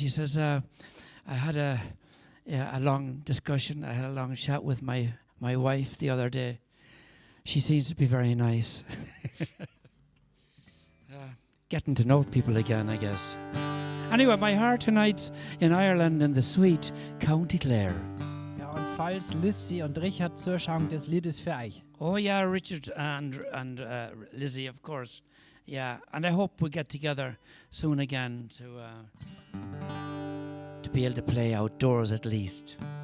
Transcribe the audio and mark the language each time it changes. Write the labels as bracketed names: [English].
[English] He says, I had a long discussion. I had a long chat with my wife the other day. She seems to be very nice. Getting to know people again, I guess. Anyway, my heart tonight's in Ireland in the sweet County Clare. [German] Ja, und falls Lizzie und Richard zuschauen, das Lied ist für euch. [English] Oh yeah, Richard and Lizzie, of course. Yeah, and I hope we get together soon again to be able to play outdoors at least.